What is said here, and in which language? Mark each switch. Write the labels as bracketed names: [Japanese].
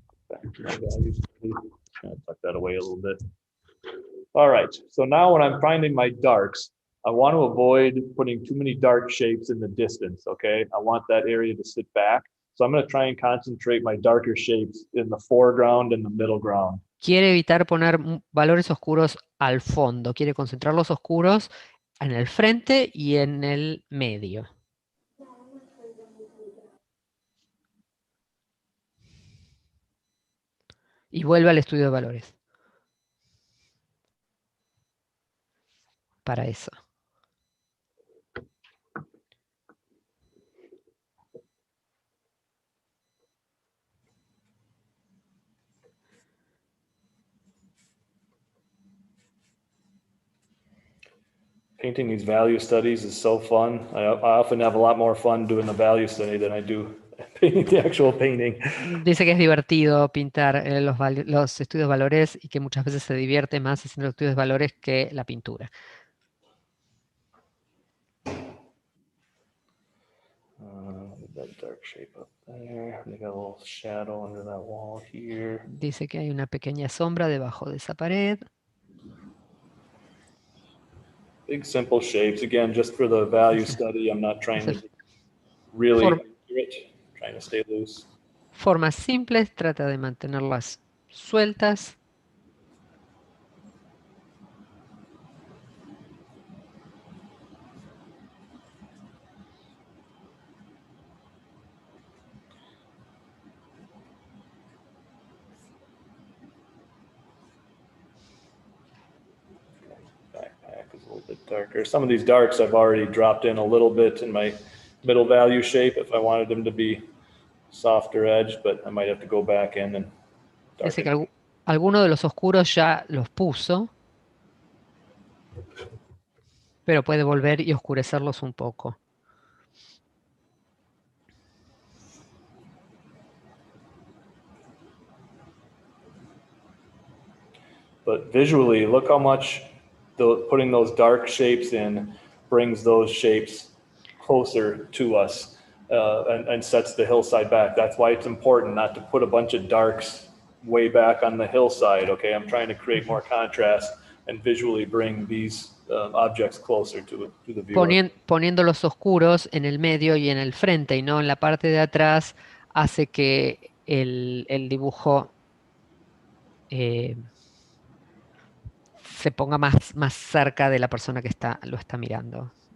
[English] Back to my value study. Kind of tuck that away a little bit. All right, so now when I'm finding my darks, I want to avoid putting too many dark shapes in the distance, okay? I want that area to sit back. So I'm going to try and concentrate my darker shapes in the foreground and the middle ground. [Spanish] Quiere evitar poner valores oscuros al fondo, quiere concentrar los oscuros en el frente y en el medio. Y vuelve al estudio de valores. Para eso. [English] Painting these value studies is so fun. I often have a lot more fun doing the value study than I do painting the actual painting. [Spanish] Dice que es divertido pintar los estudios de valores y que muchas veces se divierte más haciendo los estudios de valores que la pintura. [English] That dark shape up there. They got a little shadow under that wall here. [Spanish] Dice que hay una pequeña sombra debajo de esa pared. [English] Big simple shapes. Again, just for the value study, I'm not trying to be really accurate, trying to stay loose. [Spanish] Formas simples, trata de mantenerlas sueltas. [English] Backpack is a little bit darker. Some of these darks I've already dropped in a little bit in my middle value shape if I wanted them to be softer edged, but I might have to go back in and [Spanish] Dice que [English] darken. [Spanish] alguno de los oscuros ya los puso, pero puede volver y oscurecerlos un poco. [English] But visually, look how much putting those dark shapes in brings those shapes closer to us and sets the hillside back. That's why it's important not to put a bunch of darks way back on the hillside, okay? I'm trying to create more contrast and visually bring these objects closer to the viewer. [Spanish] Poniendo los oscuros en el medio y en el frente y no en la parte de atrás hace que el dibujo se ponga más cerca de la persona que lo está mirando.